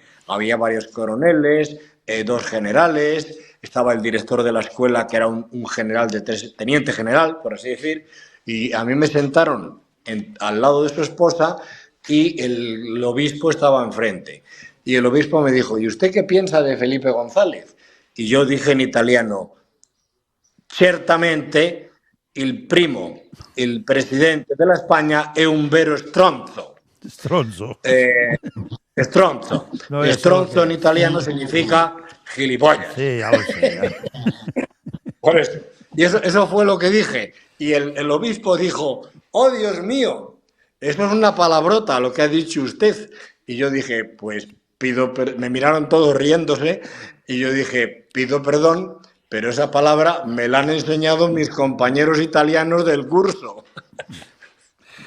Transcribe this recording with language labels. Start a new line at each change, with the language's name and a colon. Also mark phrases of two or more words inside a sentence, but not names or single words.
Spanish: Había varios coroneles, 2 generales, estaba el director de la escuela, que era un general teniente general, por así decir, y a mí me sentaron al lado de su esposa y el obispo estaba enfrente. Y el obispo me dijo: ¿y usted qué piensa de Felipe González? Y yo dije en italiano:
Italian: certamente il presidente della Spagna è un vero stronzo. Stronzo. Stronzo.
Spanish: No, stronzo en italiano significa gilipollas. Sí, ya lo sé. Por eso. Y eso fue lo que dije. Y el obispo dijo: ¡oh, Dios mío! Eso es una palabrota lo que ha dicho usted. Y yo dije: pues me miraron todos riéndose y yo dije: pido perdón, pero esa palabra me la han enseñado mis compañeros italianos del curso.